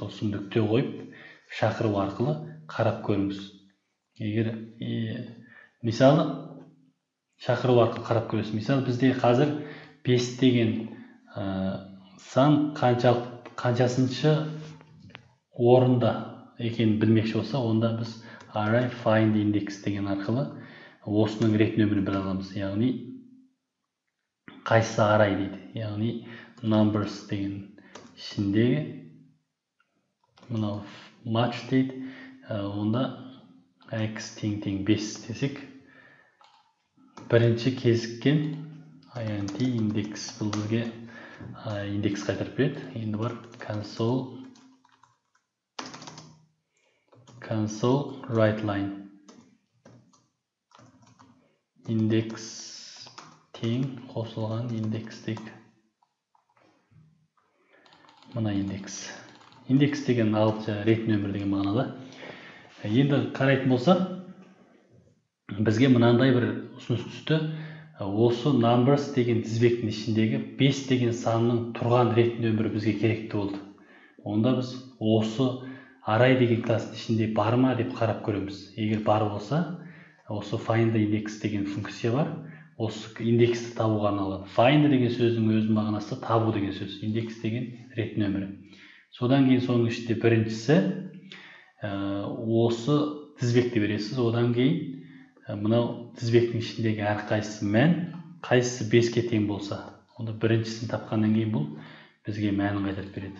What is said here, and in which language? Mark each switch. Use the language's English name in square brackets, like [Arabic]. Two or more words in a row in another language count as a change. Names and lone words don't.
[Kazakh] Осы нүкте қойып, шақыру арқылы қарап көріңіз. Егер мысалы шақыру арқылы қарап көресіз. Мысалы бізде қазір 5 деген сан қаншасыншы орында екенін білмекші болса, онда біз [English] array find index [Kazakh] деген арқылы осының рет нөмірін біле аламыз. Яғни қайсысы array дейді. Яғни numbers деген ішіндегі мынау match дейді. Онда x тең 5 десек, бірінші кезіккен [English] int index [Kazakh] бұл бізге индекс қайтарып береді. Енді бар [English] console write line index [Kazakh] тең қосылған индекс дейік. Мына индекс. Индекс деген ағылшынша рет нөмір деген мағынада. Енді қарайтын болса, бізге мынандай бір ұсыныс түсті. Осы numbers деген тізбектің ішіндегі 5 деген санның тұрған рет нөмірі бізге керекті болды. Онда біз осы array деген класстың ішінде бар ма деп қарап көреміз. Егер бар болса, осы [English] find index [Kazakh] деген функция бар. Осы индексті табуға арналған. Find деген сөздің өз мағынасы табу деген сөз. Индекс деген рет нөмірі. Содан кейін соның ішінде біріншісі осы тізбекті бересіз. Одан кейін мынау тізбектің ішіндегі әрқайсысы мән, қайсысы 5-ке тең болса, онда біріншісін тапқаннан кейін бұл бізге мәнін қайтарып береді.